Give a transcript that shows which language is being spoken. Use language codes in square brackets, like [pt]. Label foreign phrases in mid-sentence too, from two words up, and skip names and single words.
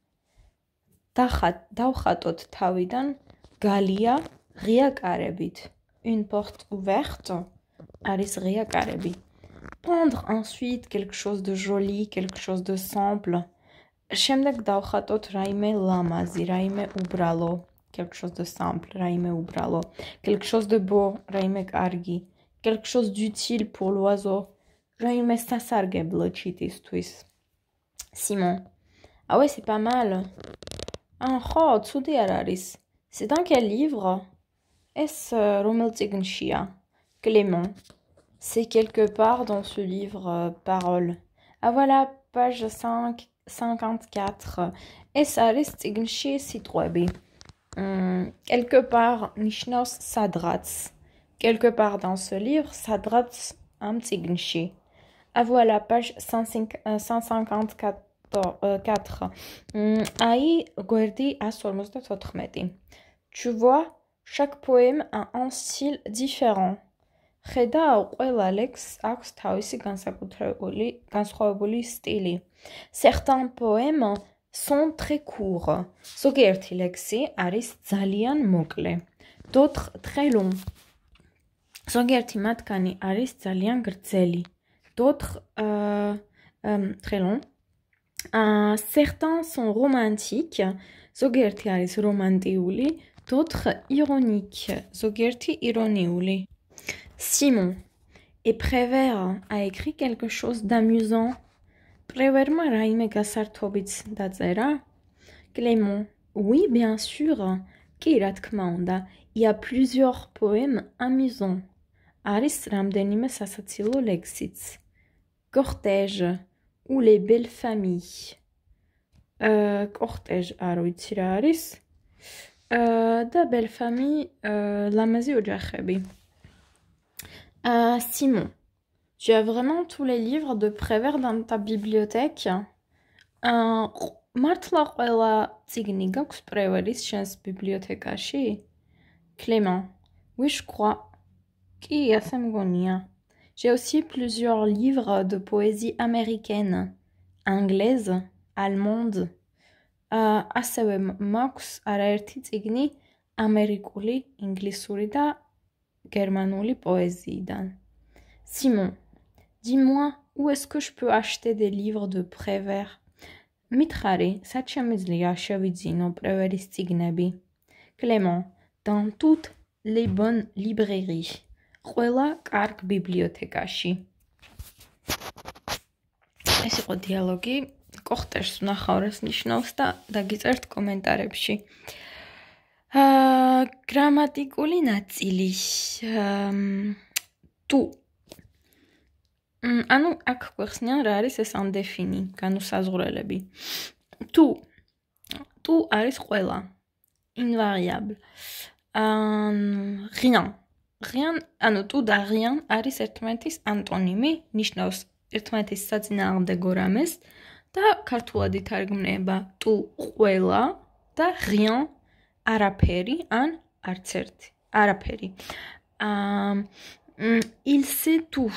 [ka] დავხატოთ თავიდან გალია ღია კარებით. [fr] Une porte ouverte [ka] არის ღია კარები. [fr] Peindre ensuite quelque chose de joli, quelque chose de simple. [ka] შემდეგ დავხატოთ რაიმე ლამაზი, რაიმე უბრალო. [fr] Quelque chose de simple, [ka] რაიმე უბრალო. [fr] Quelque chose de beau, [ka] რაიმე კარგი. [fr] Quelque chose d'utile pour l'oiseau. [ka] რაიმე სასარგებლო ჩიტისთვის. [fr] Simon. Ah ouais, c'est pas mal. [ka] ხო, ცუდი არ არის. [fr] C'est dans quel livre? [ka] ეს რომელ წიგნშია? [fr] Clément. C'est quelque part dans ce livre Parole. Ah voilà, page 54. [ka] ეს არის წიგნში სიტყვები. [fr] Quelque part [ka] ნიშნავს სადღაც. [fr] Quelque part dans ce livre, [ka] სადღაც ამ წიგნში. [fr] Ah voilà, page 154. [ka] Ai გვერდი 154. [fr] Tu vois, chaque poème a un style différent. [ka] ხედავ, ყველა ლექსს აქვს თავისი განსხვავებული სტილი. [fr] Certains poèmes sont très courts. [ka] ზოგიერთი ლექსი არის ძალიან მოკლე. [fr] D'autres très longs. [ka] ზოგიერთი მათგანი არის ძალიან გრძელი. [fr] D'autres très longs. Certains sont romantiques. [ka] ზოგიერთი არის რომანტიული. [fr] D'autres ironiques. [ka] ზოგიერთი ირონიული. [fr] Simon. Et Prévert a écrit quelque chose d'amusant. [ka] Prévert-მა რაიმე გასართობიც დაწერა? [fr] Clément. Oui, bien sûr. [ka] კი, რა თქმა უნდა. [fr] Il y a plusieurs poèmes amusants. [ka] არის რამდენიმე სასაცილო ლექსიც. [fr] Cortège ou les belles familles. [ka] Cortège არ ვიცი რა არის. და [fr] belle famille [ka] ლამაზი ოჯახები. [fr] Simon, tu as vraiment tous les livres de Prévert dans ta bibliothèque? [ka] მართლა ყველა წიგნი გაქვს პრევერის შენს ბიბლიოთეკაში? [fr] Clément. Oui, je crois. [ka] Კი, ასე მგონია. [fr] J'ai aussi plusieurs livres de poésie américaine, anglaise, allemande. [ka] ასევე მაქვს არაერთი წიგნი ამერიკული, ინგლისური და germanuli poésiიდან. [fr] Simon, dis-moi, où est-ce que je peux acheter des livres de Prévert? [ka] მითხარი, სად შემიძლია შევიძინო პრევერის წიგნები? [fr] Clément, dans toutes les bonnes librairies. [ka] ყველა კარგ ბიბლიოთეკაში. ეს იყო დიალოგი. კოხტეჟს ვნახავ ნიშნავს და დაგიწერთ კომენტარებში. გრამატიკული ნაწილი. თუ. ანუ აქ გვეხსნიან რა არის ეს ანდეფინი, განუსაზღვრელები. თუ. თუ არის ყველა. [fr] Invariable. Rien. Rien, [ka] ანუ თუ და rien არის ერთმანეთის ანტონიმი, ნიშნავს ერთმანეთის საწინააღმდეგო რამეს და ქართულად ითარგმნება თუ ყველა და rien არაფერი ან არც ერთი. არაფერი. [fr] Il sait tout.